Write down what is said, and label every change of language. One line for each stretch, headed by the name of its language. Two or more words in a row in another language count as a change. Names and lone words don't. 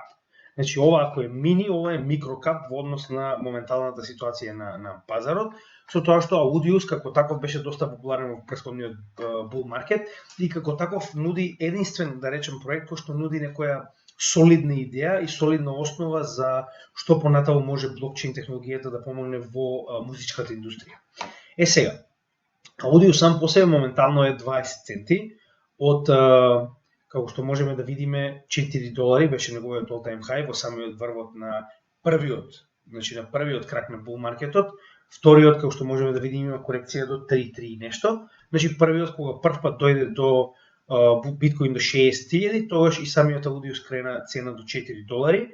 Macedonian: Значи ова ако е мини, ова е микрокап во однос на моменталната ситуација на пазарот, со тоа што Audius како таков беше доста популарен во претходниот
English: bull market
Macedonian: и како таков нуди единствен, да речем, проект кој што нуди некоја солидна идеја и солидна основа за што понатаму може блокчейн технологијата да помогне во музичката индустрија. Сега, Audius сам по себе моментално е 20 центи од како што можеме да видиме, $4 беше неговиот
English: all-time high
Macedonian: во самиот врвот на првиот крак на
English: bull marketот.
Macedonian: Вториот, како што можеме да видиме, има корекција до 3.3 нешто. Значи првиот кога првпат дојде до биткоин до 60.000, тогаш и самиот Audius крена цена до $4.